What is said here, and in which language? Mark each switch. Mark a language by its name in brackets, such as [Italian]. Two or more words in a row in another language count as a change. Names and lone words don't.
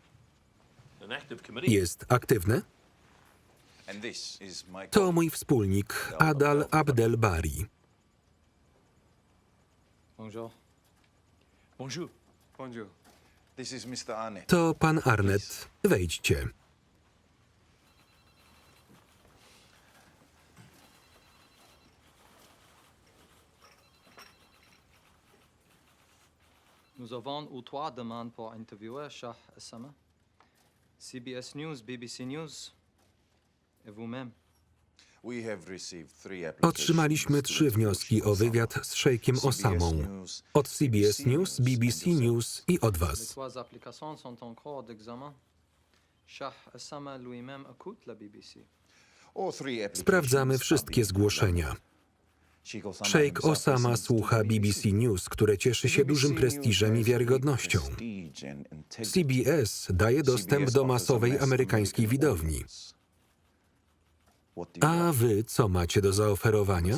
[Polish] Jest aktywne? To mój wspólnik Adal Abdel Bari. To pan Arnett. Wejdźcie. [French] Nous avons eu 3 demandes pour interviewer Shah Osama. CBS News, BBC News et vous-même. [Polish] Otrzymaliśmy 3 wnioski o wywiad z szejkiem Osamą. Od CBS News, BBC News i od [French] Les [Polish] was. [French] 3 applications sont en cours d'examen. Shah Osama lui-même écoute la BBC. [Polish] Sprawdzamy wszystkie zgłoszenia. Szejk Osama słucha BBC News, które cieszy się dużym prestiżem i wiarygodnością. CBS daje dostęp do masowej amerykańskiej widowni. A wy co macie do zaoferowania?